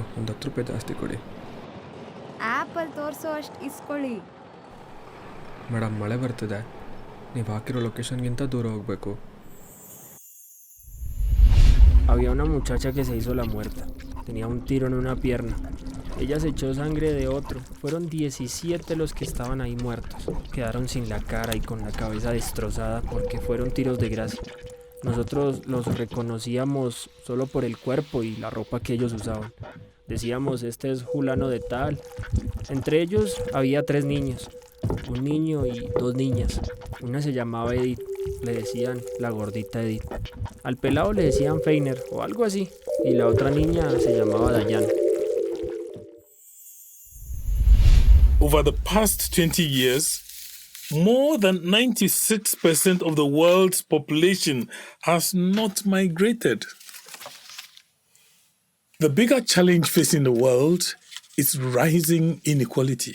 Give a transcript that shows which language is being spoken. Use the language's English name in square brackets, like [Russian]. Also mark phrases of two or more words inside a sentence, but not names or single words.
[Kannada] ಒಂದು 10 ರೂಪಾಯಿ ಜಾಸ್ತಿ ಕೊಡಿ. ಆ್ಯಪಲ್ಲಿ ತೋರಿಸೋ ಅಷ್ಟು ಇಸ್ಕೊಳ್ಳಿ. ಮೇಡಮ್, ಮಳೆ ಬರ್ತಿದೆ. ನೀವು ಹಾಕಿರೋ ಲೊಕೇಶನ್ಗಿಂತ ದೂರ ಹೋಗಬೇಕು. [Spanish] Había una muchacha que se hizo la muerta. Tenía un tiro en una pierna. Ella se echó sangre de otro. Fueron 17 los que estaban ahí muertos. Quedaron sin la cara y con la cabeza destrozada porque fueron tiros de gracia. Nosotros los reconocíamos solo por el cuerpo y la ropa que ellos usaban. Decíamos, este es fulano de tal. Entre ellos había 3 niños. Un niño y 2 niñas. Una se llamaba Edith. Le decían la gordita Edith. Al pelado le decían Feiner o algo así. Y la otra niña se llamaba Dayan. [English] Over the past 20 years, more than 96% of the world's population has not migrated. The bigger challenge facing the world is rising inequality.